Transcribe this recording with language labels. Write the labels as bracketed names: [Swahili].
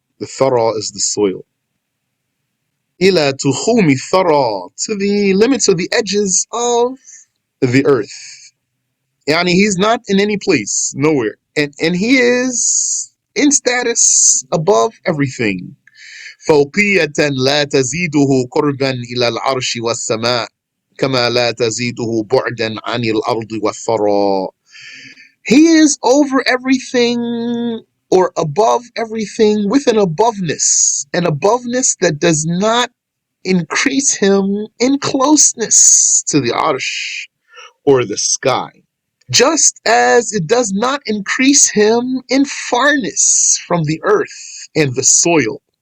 [English] The thara is the soil. [Arabic] إِلَى تُخُومِ الثَّرَى, [English] to the limits of the edges of the earth. Yani he's not in any place, nowhere. And he is in status above everything. [Arabic] فوقية لا تزيده قربا إلى العرش والسماء كما لا تزيده بعدا عن الأرض والثرى. [English] He is over everything or above everything with an aboveness that does not increase him in closeness to the arsh or the sky, just as it does not increase him in farness from the earth and the soil.